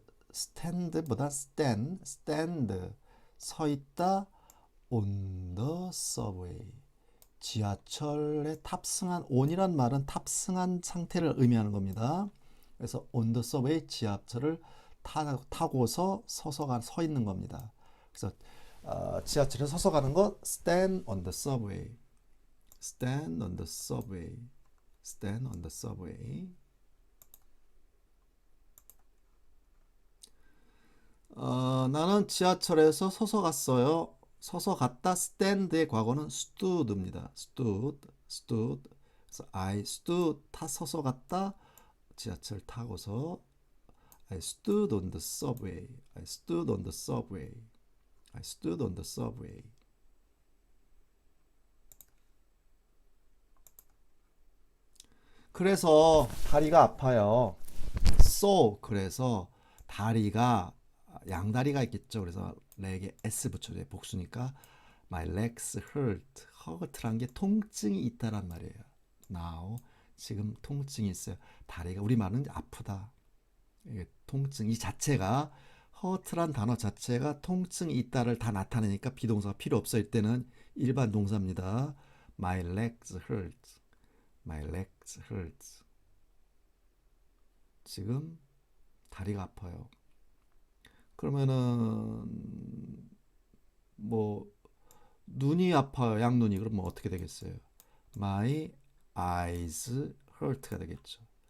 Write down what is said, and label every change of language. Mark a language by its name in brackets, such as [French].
[English] stand보다 stand, 서 있다, on the subway. [Korean] 지하철에 탑승한, on이란 말은 탑승한 상태를 의미하는 겁니다. 그래서 on the subway, 지하철을 타고서 서 있는 겁니다. 그래서 지하철에 서서 가는 거 stand on the subway. [English] stand on the subway. stand on the subway. [Korean] 나는 지하철에서 서서 갔어요. 서서 갔다. stand의 과거는 stood입니다. [English] stood. [Korean] 그래서 I stood, 서서 갔다. [English] 지하철 타고서 I stood on the subway. I stood on the subway. I stood on the subway. [Korean] 그래서 다리가 아파요. So, 그래서 다리가 양다리가 있겠죠. 그래서 leg에 s 붙여줘요. [English] 복수니까 my legs hurt. [Korean] hurt란 게 통증이 있다란 말이에요. now 지금 통증이 있어요. 다리가 우리말은 아프다. 통증 이 자체가 hurt란 단어 자체가 통증이 있다를 다 나타내니까 비동사가 필요 없어. 이때는 일반 동사입니다. [English] my legs hurt. my legs hurt. [Korean] 지금 다리가 아파요. 그러면은 뭐 눈이 아파요. 양눈이. 그러면 어떻게 되겠어요? [English] My eyes hurt가 되겠죠.